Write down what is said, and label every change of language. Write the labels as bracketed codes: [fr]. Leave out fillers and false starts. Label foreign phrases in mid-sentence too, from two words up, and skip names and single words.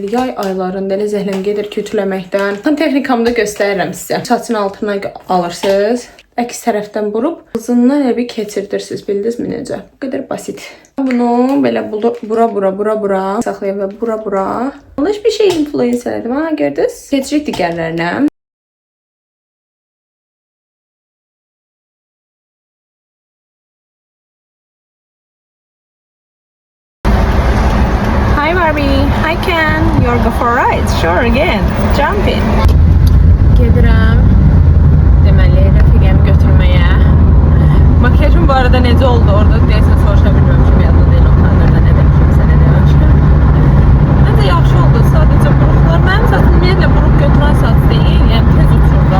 [az] Yay aylarında elə zəhləm gedir ki, ütüləməkdən. Texnikamda göstərirəm sizə. Saçın altına alırsınız. Əks tərəfdən vurub, uzundan elə bir keçirdirsiniz. Bildinizmi necə? Bu qədər basit. Bunu belə bura saxlayın və bura. Yanlış bir şey influence elədim. Ha, gördünüz? Keçirik digərlərinə. [en] Hi Barbie. Hi Ken. You're go for a ride. Sure again. Jump in. [az] Gedirəm. Deməli, rəfiqəmi götürməyə. Makyajım bu arada necə oldu orada deyəsən soruşa bilməmişim, yadda deyil o kamerada nə demişimsə, nə demişim. Məncə yaxşı oldu, sadəcə buruqlar. Mənim saçım ümumiyyətlə buruq götürən saç deyil, yəni tez uçur da.